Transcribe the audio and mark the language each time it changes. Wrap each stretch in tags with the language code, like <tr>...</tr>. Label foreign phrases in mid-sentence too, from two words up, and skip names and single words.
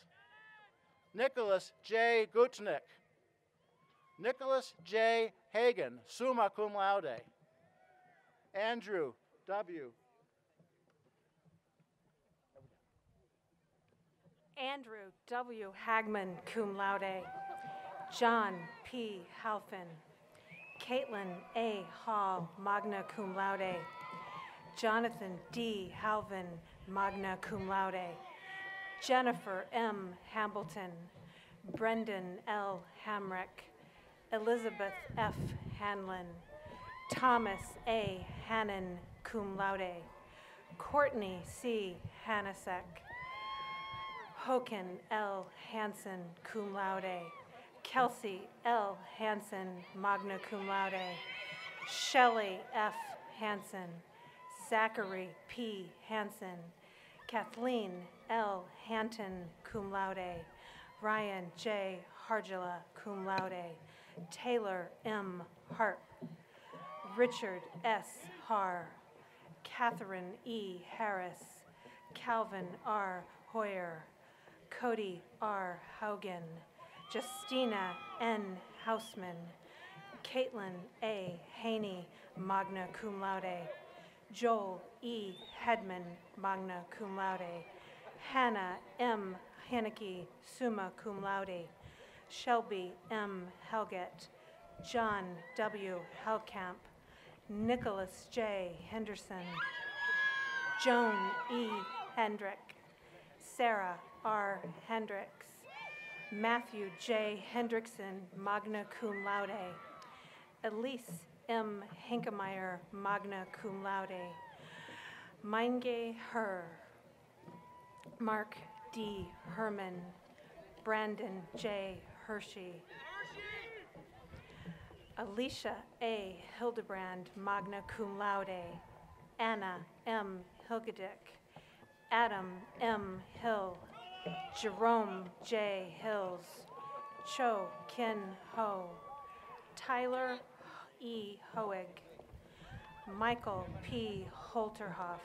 <en>Nicholas J. Gutnick. Nicholas J.</en> <la>Hagan, summa cum laude.</la> <en>Andrew W. Andrew W.</en> <la>Hagman, cum laude.</la> <en>John P. Halfin. Caitlin A. Hall,</en> <la>magna cum laude. Jonathan D. Halvin, magna cum laude.</la> <en>Jennifer M. Hambleton. Brendan L. Hamrick. Elizabeth F. Hanlon. Thomas A. Hannon,</en> <la>cum laude. Courtney C. Hanasek. Hoken L. Hansen, cum laude. Kelsey L. Hansen, magna cum laude.</la> <en>Shelley F. Hansen. Zachary P. Hansen.</en> <la>Kathleen L. Hanton, cum laude. Ryan J. Hargela, cum laude.</la> <en>Taylor M. Harp. Richard S. Har. Catherine E. Harris. Calvin R. Hoyer. Cody R. Haugen. Justina N. Hausman.</en> <la>Caitlin A. Haney, magna cum laude. Joel E. Hedman, magna cum laude. Hannah M. Haneke, summa cum laude.</la> <en>Shelby M. Helget. John W. Helkamp. Nicholas J. Henderson. Joan E. Hendrick. Sarah R. Hendricks. Matthew J.</en> <la>Hendrickson, magna cum laude.</la> <en>Elise M.</en> <la>Henkemeyer, magna cum laude.</la> <en>Mainge Her. Mark D. Herman. Brandon J. Hershey. Alicia A.</en> <la>Hildebrand, magna cum laude.</la> <en>Anna M. Hilgedick. Adam M. Hill. Jerome J. Hills. Cho Kin Ho. Tyler E. Hoeg. Michael P. Holterhoff.</en>